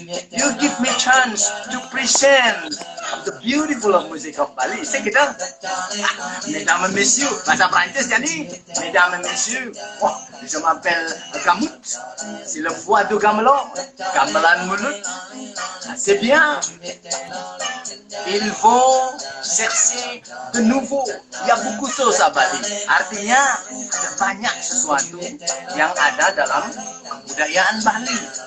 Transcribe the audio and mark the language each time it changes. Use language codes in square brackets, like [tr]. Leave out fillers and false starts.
[en] You give me chance to present the beautiful of music of Bali. [id] Saya kira, [fr] mesdames et messieurs, [id] bahasa Prancis jadi, [fr] mesdames et messieurs, oh, je m'appelle Gamut, c'est le voix du gamelan, gamelan mulut, c'est bien. Ils vont chercher de nouveau. Il y a beaucoup de choses à Bali. [id] Artinya ada banyak sesuatu yang ada dalam kebudayaan Bali.